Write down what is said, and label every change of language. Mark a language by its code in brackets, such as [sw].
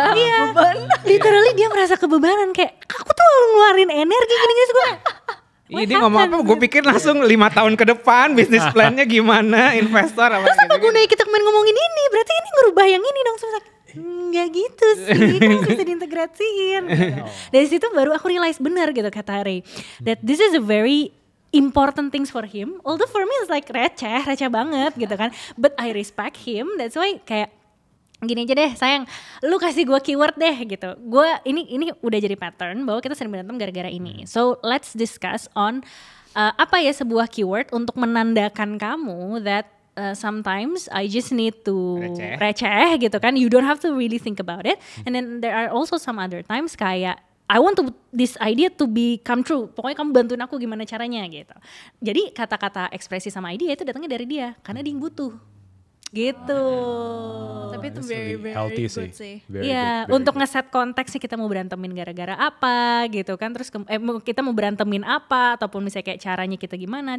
[id] Iya. Literally dia merasa kebebanan kayak aku tuh ngeluarin energi gini-gini gue. Ini ngomong apa? Gue pikir langsung 5 tahun ke depan bisnis plannya gimana, investor apa. Terus apa gunanya kita kemarin ngomongin ini? Berarti ini ngerubah yang ini dong. Nggak gitu sih, kan bisa diintegrasiin. Dari situ baru aku realize benar gitu kata Ray, [en] that this is a very important things for him. Although for me it's like [id] receh banget gitu kan. [en] But I respect him. That's why [id] kayak gini aja deh sayang, lu kasih gue keyword deh gitu. Gue ini udah jadi pattern bahwa kita sering berantem gara-gara ini. [en] So let's discuss on [id] apa ya sebuah keyword untuk menandakan kamu [en] that sometimes I just need to [id] receh gitu kan. [en] You don't have to really think about it. And then there are also some other times kayak I want this idea to become true. [id] Pokoknya kamu bantuin aku gimana caranya gitu. Jadi kata-kata ekspresi sama idea itu datangnya dari dia karena dia yang butuh. Gitu. Tapi itu [en] very healthy good sih. [id] Iya, untuk ngeset konteks sih kita mau berantemin gara-gara apa gitu kan. Terus kita mau berantemin apa ataupun misalnya kayak caranya kita gimana.